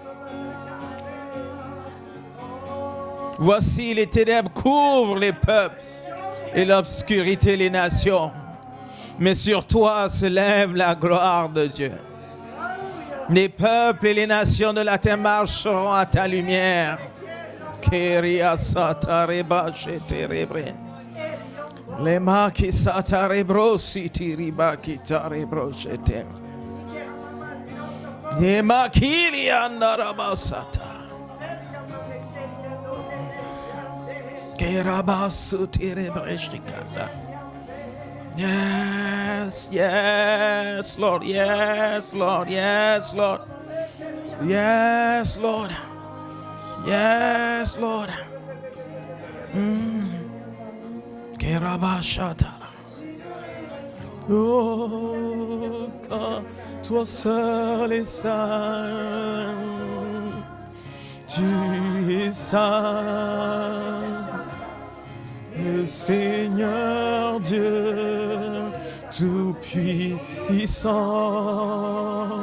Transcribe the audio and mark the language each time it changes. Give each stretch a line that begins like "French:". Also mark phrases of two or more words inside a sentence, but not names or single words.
French: Voici les ténèbres couvrent les peuples et l'obscurité les nations. Mais sur toi se lève la gloire de Dieu. Les peuples et les nations de la terre marcheront à ta lumière. Keria satareba sheterebre. Le maki satarebro sitiriba kitarebro shetem. Ye makili andarabasata. Kerabasu tirebre shikanda.
English: Yes, yes, Lord, yes, Lord, yes, Lord. Yes, Lord. Yes, Lord. Kerabashata.
French: Oh, quand toi seul est saint, tu es saint, le Seigneur Dieu Tout-Puissant.